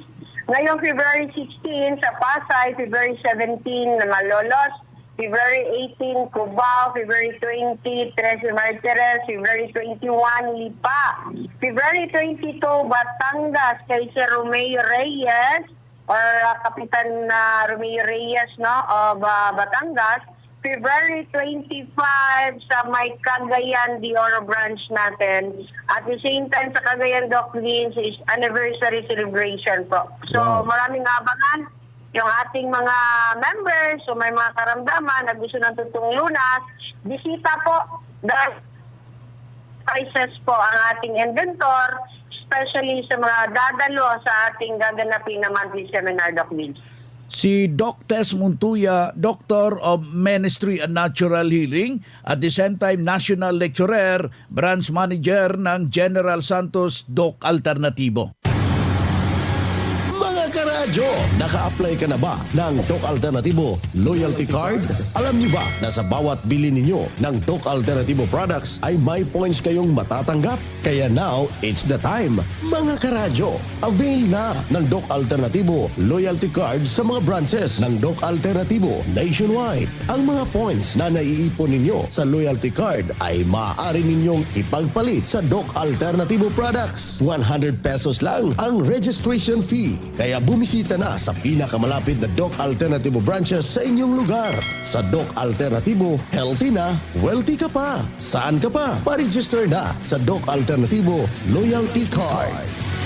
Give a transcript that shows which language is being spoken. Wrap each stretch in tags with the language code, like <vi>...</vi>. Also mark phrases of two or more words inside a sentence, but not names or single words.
<tl>Ngayong February 16 sa Pasay, February 17 na Malolos, February 18 Cubao, February 20 Tres Martires, February 21 Lipa, February 22 Batangas kay Sir Romeo Reyes or Kapitan Romeo Reyes of Batangas, February 25 sa may Cagayan de Oro branch natin.</tl> <en>At the same time</en> <tl>sa Cagayan, Doc Vince, is</tl> <en>anniversary celebration</en> <tl>po. So maraming abangan yung ating mga members, so may mga karamdaman na gusto ng totoong lunas, bisita po dahil prices po ang ating inventor, especially sa mga dadalo sa ating gaganapin na</tl> <en>monthly seminar,</en> <tl>Doc Vince. si Doc Tess Montuya,</tl> <en>Doctor of Ministry and Natural Healing, at the same time National Lecturer, Branch Manager ng General Santos Doc Alternativo.</en> <tl>Mga karadyo, naka-apply ka na ba ng Doc Alternativo Loyalty Card? Alam niyo ba na sa bawat bili ninyo ng Doc Alternativo products ay may points kayong matatanggap?</tl> <en>Kaya now, it's the time.</en> <tl>Mga karadyo, avail na ng Doc Alternativo Loyalty Card sa mga branches ng Doc Alternativo nationwide. Ang mga points na naiipon ninyo sa Loyalty Card ay maaari ninyong ipagpalit sa Doc Alternativo products. 100 pesos lang ang registration fee. Kaya bumisita na sa pinakamalapit na Doc Alternativo branches sa inyong lugar. Sa Doc Alternativo, healthy na, wealthy ka pa. Saan ka pa? Pa-register na sa Doc Alternativo Loyalty Card.</tl>